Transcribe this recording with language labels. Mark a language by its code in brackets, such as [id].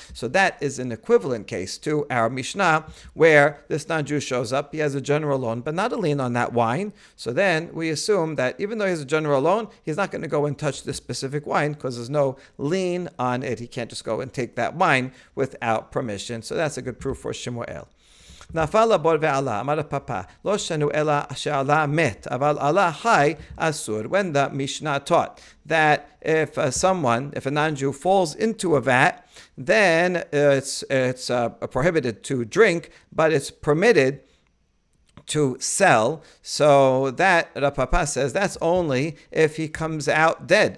[en] So that is an equivalent case to our Mishnah, where this non-Jew shows up, he has a general loan, but not a lien on that wine. So then we assume that even though he has a general loan, he's not going to go and touch this specific wine because there's no lien on it. He can't just go and take that wine without permission. So that's a good proof for Shemuel. [he] נפל הבור ועלה, אמר הפapa, לא שנו אלא שעלה מת, אבל עלה חי אסור. [en] When the Mishnah taught that if a non-Jew falls into a vat, then it's prohibited to drink, but it's permitted to sell. So that Rapapa says that's only if he comes out dead.